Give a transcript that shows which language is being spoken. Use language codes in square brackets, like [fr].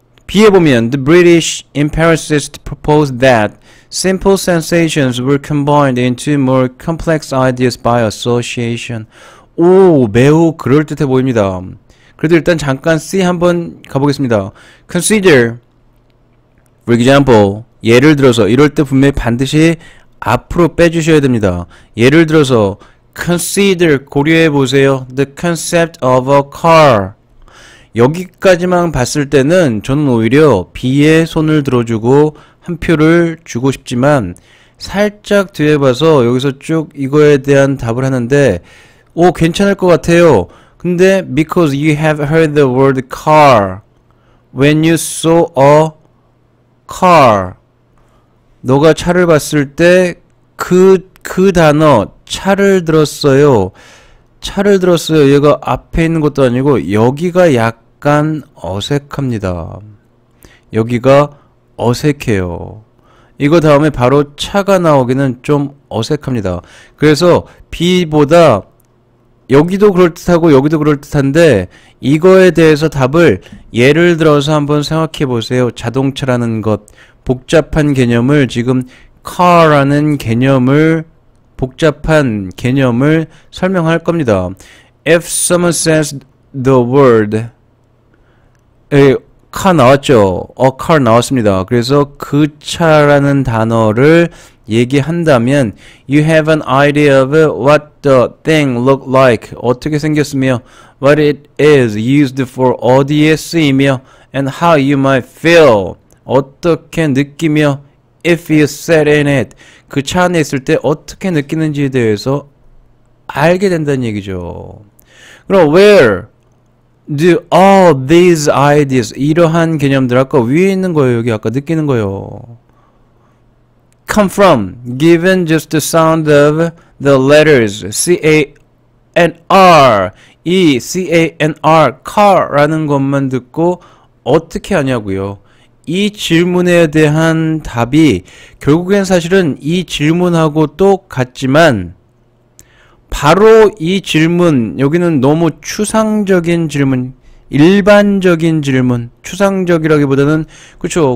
[en] B에 보면 The British empiricists proposed that simple sensations were combined into more complex ideas by association. [ko] 매우 그럴듯해 보입니다. 그래도 일단 잠깐 C 한번 가보겠습니다. [en] Consider, for example, [ko] 예를 들어서 이럴 때 분명히 반드시 앞으로 빼주셔야 됩니다. 예를 들어서 Consider, 고려해보세요. [en] The concept of a car. [ko] 여기까지만 봤을 때는 저는 오히려 B에 손을 들어주고 한 표를 주고 싶지만 살짝 뒤에 봐서 여기서 쭉 이거에 대한 답을 하는데 괜찮을 것 같아요. [en] 근데 because you have heard the word car when you saw a car [ko] 너가 차를 봤을 때 그 단어 차를 들었어요. 얘가 앞에 있는 것도 아니고 여기가 약간 어색합니다. 여기가 어색해요. 이거 다음에 바로 차가 나오기는 좀 어색합니다. 그래서 B보다 여기도 그럴듯하고 여기도 그럴듯한데 이거에 대해서 답을 예를 들어서 한번 생각해 보세요. 자동차라는 것 복잡한 개념을 지금 car라는 개념을 복잡한 개념을 설명할 겁니다. [en] If someone says the word car [ko] 나왔죠. car 나왔습니다. 그래서 그 차라는 단어를 얘기한다면 [en] you have an idea of what the thing look like [ko] 어떻게 생겼으며 [en] what it is used for [ko] 어디에 쓰이며 [en] and how you might feel [ko] 어떻게 느끼며 [en] if you sat in it [ko] 그 차 안에 있을 때 어떻게 느끼는지에 대해서 알게 된다는 얘기죠. 그럼 [en] where do all these ideas [ko] 이러한 개념들 아까 위에 있는 거예요. 여기 아까 느끼는 거예요. [en] come from given just the sound of the letters C A N R [ko] 이 C A N R car라는 것만 듣고 어떻게 하냐고요. 이 질문에 대한 답이 결국엔 사실은 이 질문하고 똑같지만 바로 이 질문, 여기는 너무 추상적인 질문, 일반적인 질문, 추상적이라기보다는 그렇죠.